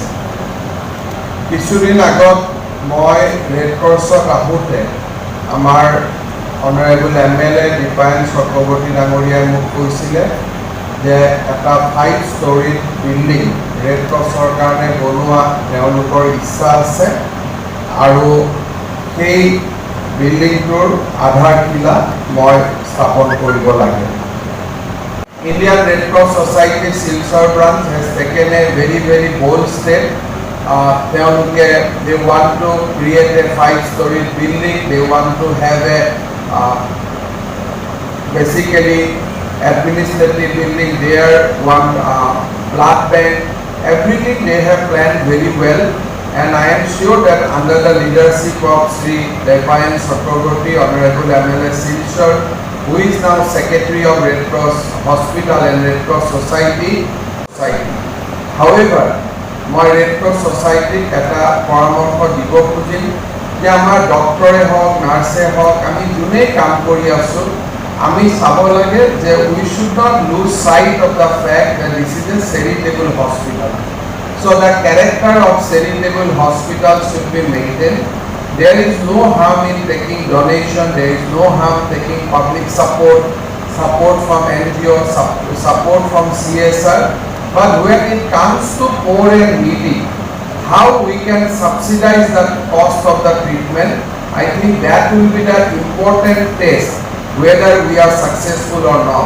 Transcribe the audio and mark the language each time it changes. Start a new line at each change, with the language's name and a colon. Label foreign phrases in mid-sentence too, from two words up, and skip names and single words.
Assamese: কিছুদিন আগত মই ৰেড ক্ৰছত আহোঁতে আমাৰ অনাৰেবল MLA দীপায়ন চক্ৰৱৰ্তী ডাঙৰীয়াই মোক কৈছিলে যে এটা 5 ষ্টৰীত বিল্ডিং ৰেড ক্ৰছৰ কাৰণে বনোৱা তেওঁলোকৰ ইচ্ছা আছে আৰু সেই বিল্ডিংটোৰ আধাৰশিলা মই স্থাপন কৰিব লাগে।
English: Indian Red Cross Society Silchar branch has taken a very bold step. They want to create a 5-story building. They want to have a basically administrative building there, one blood bank, everything they have planned very well, and I am sure that under the leadership of Sri Deipayan Chakraborty, Honorable MLA Silchar, who is now Secretary of Red Cross Hospital and Red Cross Society. However,
Assamese: মই ৰেড ক্ৰছ ছ'চাইটিক এটা পৰামৰ্শ দিব খুজিম যে আমাৰ ডক্টৰে হওক, নাৰ্ছে হওক, আমি যোনেই কাম কৰি আছোঁ, আমি চাব লাগে যে
English: we should not lose sight of the fact that this is a charitable hospital. So the character of charitable hospital should be maintain. there is no harm in taking donation, there is no harm taking public support from NGO, support from CSR, but when it comes to poor and needy, how we can subsidize the cost of the treatment, I think that will be the important test whether we are successful or not.